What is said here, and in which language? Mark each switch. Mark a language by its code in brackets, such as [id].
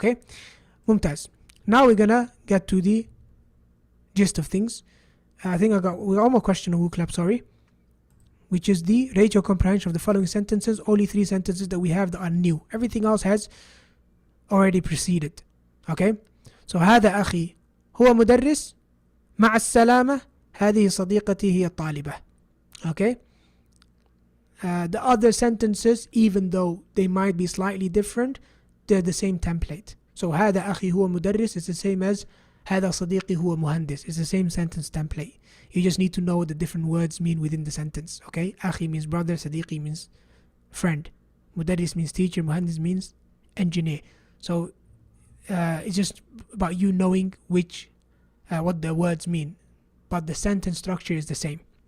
[en] Okay, Mumtaz. Now we're gonna get to the gist of things. I think we got one more question on WooClap, sorry, which is the rate your comprehension of the following sentences. Only 3 sentences that we have that are new. Everything else has already preceded. Okay, so [ar] هذا أخي هو مدرس مع السلامة هذه صديقتي هي الطالبة. [en] Okay, the other sentences, even though they might be slightly different, they're the same template. So [ar] هذا أخي هو مدرس [en] is the same as [ar] هذا صديقي هو مهندس. [en] It's the same sentence template. You just need to know what the different words mean within the sentence. Okay, أخي means brother, صديقي means friend, مدرس means teacher, مهندس means engineer. So it's just about you knowing which what the words mean, but the sentence structure is the same.